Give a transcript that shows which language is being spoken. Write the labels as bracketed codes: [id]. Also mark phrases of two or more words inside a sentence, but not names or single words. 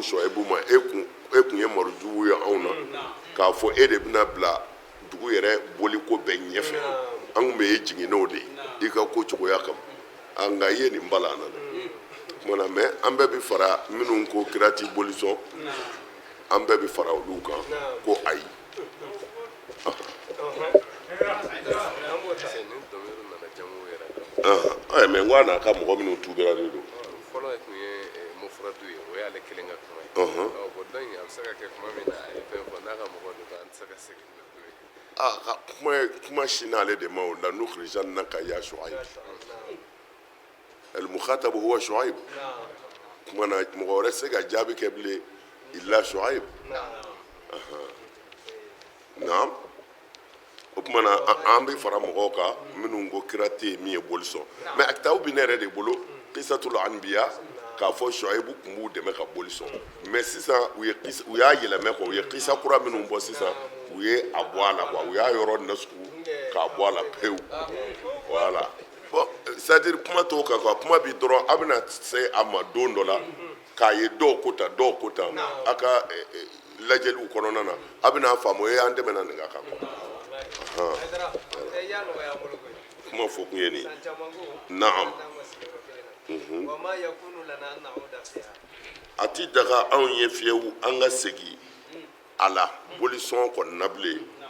[bm] Shuaibu ma e kun ye marujugu ye anw na k'a fɔ e de bɛna bila dugu yɛrɛ boliko bɛɛ ɲɛfɛ an kun bɛ e jigin n'o de ye i ka ko cogoya kama nka i ye nin bala an na dɛ kumana mɛ an bɛɛ bi fara minnu ko kira t'i boli sɔn an bɛɛ bi fara olu kan ko ayi mɛ n ko a n'a ka mɔgɔ minnu tubera de don fɔlɔ tun ye mufradu ye o y'ale kelen ka kuma ye [fr] bon donc [bm] a bɛ se ka kɛ kuma min na a ye fɛn fɔ n'a ka mɔgɔ don an tɛ se ka segin n'o ye kuma si n'ale de ma o la [ar] لنخرجنك يا شعيب المخاطب هو شعيب [bm] kumana mɔgɔ wɛrɛ se ka jaabi kɛ bilen illa Shuaib naam o kumana an bɛ fara mɔgɔw kan minnu ko kira tɛ yen min ye boli sɔn mɛ akitabu bi ne yɛrɛ de bolo [ar] قصة الأنبياء [bm] k'a fɔ Shuaibu tun b'u dɛmɛ ka boli sɔn mɛ sisan u y'a yɛlɛmɛ kɔ u ye qisa kura minnu bɔ sisan u ye a bɔ a la quoi u y'a yɔrɔ nasugu k'a bɔ a la pewu [fr] voilà bon c'est-à-dire [bm] kuma t'o kan quoi kuma bi dɔrɔn a bɛna se a ma don dɔ la k'a ye dɔw ko tan dɔw ko tan a ka lajɛliw kɔnɔna na a bɛna faamu o ye an dɛmɛna nin kan quoi kuma fɔ kun ye nin naam a ti daga anw ye fiyewu an ka segin a la bolisɔn kɔni na bilen